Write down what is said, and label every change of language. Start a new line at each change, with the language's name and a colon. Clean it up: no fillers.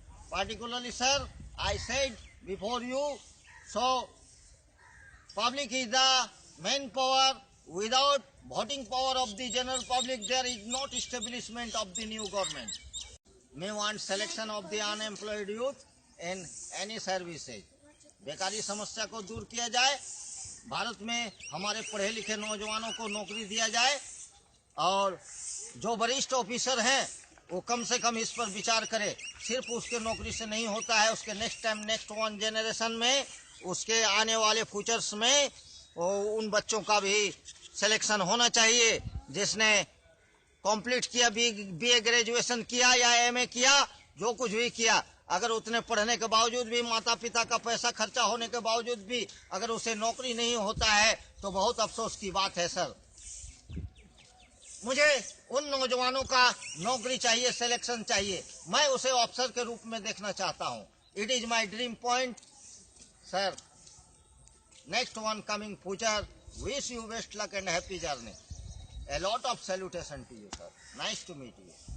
English: Particularly, sir, I said before you, so public is the main power. Without voting power of the general public, there is not establishment of the new government. We want selection of the unemployed youth in any services.
Hindi: बेकारी समस्या को दूर किया जाए, भारत में हमारे पढ़े लिखे नौजवानों को नौकरी दिया जाए, और जो वरिष्ठ ऑफिसर हैं वो कम से कम इस पर विचार करे. सिर्फ उसके नौकरी से नहीं होता है, उसके next time next one generation में, उसके आने वाले फ्यूचर्स में उन बच्चों का भी सिलेक्शन होना चाहिए जिसने कंप्लीट किया, बीए ग्रेजुएशन किया या एमए किया, जो कुछ भी किया. अगर उतने पढ़ने के बावजूद भी, माता पिता का पैसा खर्चा होने के बावजूद भी अगर उसे नौकरी नहीं होता है तो बहुत अफसोस की बात है, सर. मुझे उन नौजवानों का नौकरी चाहिए, सिलेक्शन चाहिए. मैं उसे अफसर के रूप में देखना चाहता हूं.
English: It is my dream point, sir. Next one coming future, wish you best luck and happy journey. A lot of salutation to you, sir. Nice to meet you.